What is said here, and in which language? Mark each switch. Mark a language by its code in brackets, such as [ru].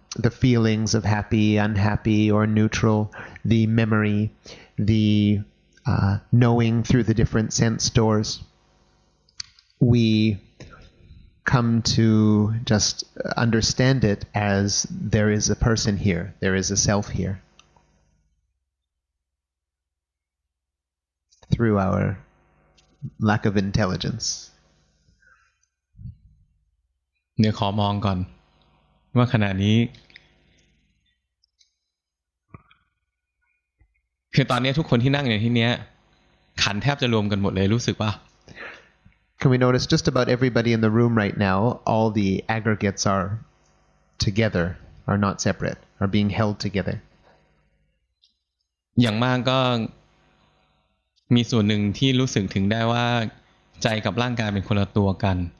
[en] feelings of happy, unhappy, or neutral, the memory, the knowing through the different sense doors, we come to just understand it as there is a person here, there is a self here. Through our lack of intelligence. [th] เดี๋ยวขอมองก่อนว่าขณะนี้คือตอนนี้ทุกคนที่นั่งอยู่ที่เนี้ยขันแทบจะรวมกันหมดเลยรู้สึกว่า [en] Can we notice just about everybody in the room right now, all the aggregates are together, are not separate, are being held together. [th] อย่างมากก็มีส่วนหนึ่งที่รู้สึกถึงได้ว่าใจกับร่างกายเป็นคนละตัวกัน